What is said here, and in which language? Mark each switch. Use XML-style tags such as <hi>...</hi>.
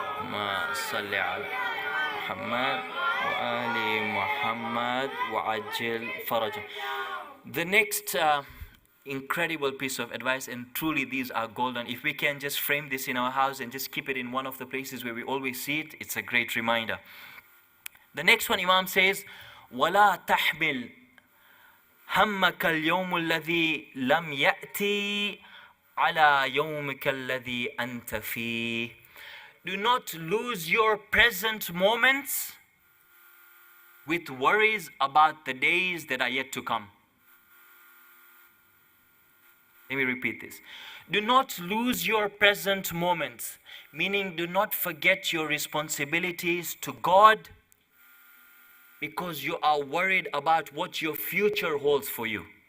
<ar>Ma salli ala Muhammad wa ali Muhammad wa ajil farajah.</ar> <en>The next incredible piece of advice, and truly these are golden. If we can just frame this in our house and just keep it in one of the places where we always see it, it's a great reminder. The next one, Imam says,</en> <ar>وَلَا تَحْمِلْ هَمَّكَ الْيَوْمُ الَّذِي لَمْ يَأْتِي عَلَى يَوْمِكَ الَّذِي أَنْتَ فِيهِ.</ar> <en>Do not lose your present moments with worries about the days that are yet to come. Let me repeat this. Do not lose your present moments, meaning do not forget your responsibilities to God because you are worried about what your future holds for you.</en>